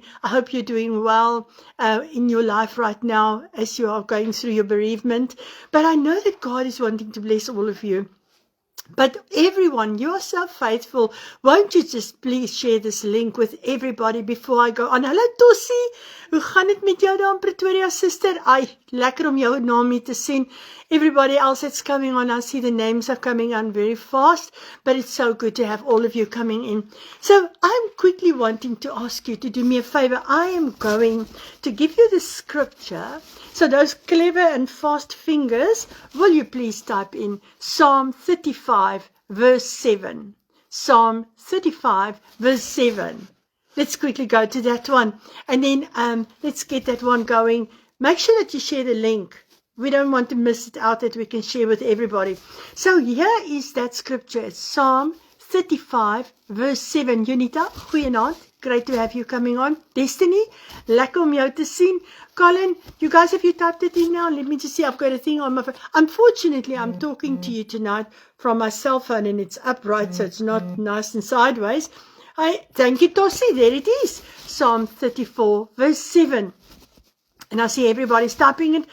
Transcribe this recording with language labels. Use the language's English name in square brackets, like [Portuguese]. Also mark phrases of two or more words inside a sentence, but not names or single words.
[English] I hope you're doing well in your life right now as you are going through your bereavement. But I know that God is wanting to bless all of you. But everyone, you are so faithful. Won't you just please share this link with everybody before I go on? [Afrikaans] Hallo Tossie, hoe gaan het met jou daar in Pretoria, sister? Ai, lekker om jou naam hier te sien. [English] Everybody else that's coming on, I see the names are coming on very fast, but it's so good to have all of you coming in. So I'm quickly wanting to ask you to do me a favor. I am going to give you the scripture. So those clever and fast fingers, will you please type in Psalm 35 verse 7. Psalm 35 verse 7. Let's quickly go to that one. And then let's get that one going. Make sure that you share the link. We don't want to miss it out, that we can share with everybody. So here is that scripture. It's Psalm 35 verse 7. Junita, goeienaand. Great to have you coming on. Destiny, [Afrikaans] lekker om jou te sien. [English] Colin, you guys, have you typed it in now? Let me just see. I've got a thing on my phone. Unfortunately, I'm talking to you tonight from my cell phone and it's upright, so it's not nice and sideways. Thank you, Tossie. There it is. Psalm 34 verse 7. And I see everybody's typing it.